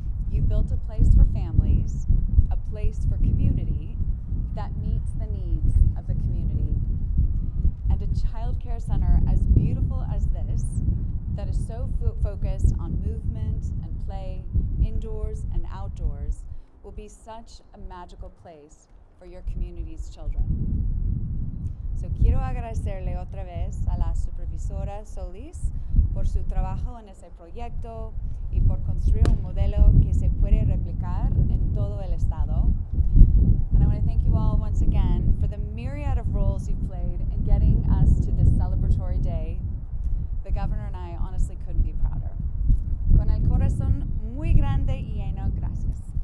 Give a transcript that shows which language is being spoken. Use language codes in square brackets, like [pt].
[en] You built a place for families, a place for community that meets the needs of the community. And a child care center as beautiful as this, that is so focused on movement and play, indoors and outdoors, will be such a magical place for your community's children. [es] So quiero agradecerle otra vez a la supervisora Solis por su trabajo en ese proyecto y por construir un modelo que se puede replicar en todo el estado. [en] And I want to thank you all once again for the myriad of roles you've played in getting us to this celebratory day. The governor and I honestly couldn't be prouder. [es] Con el corazón muy grande y lleno, gracias.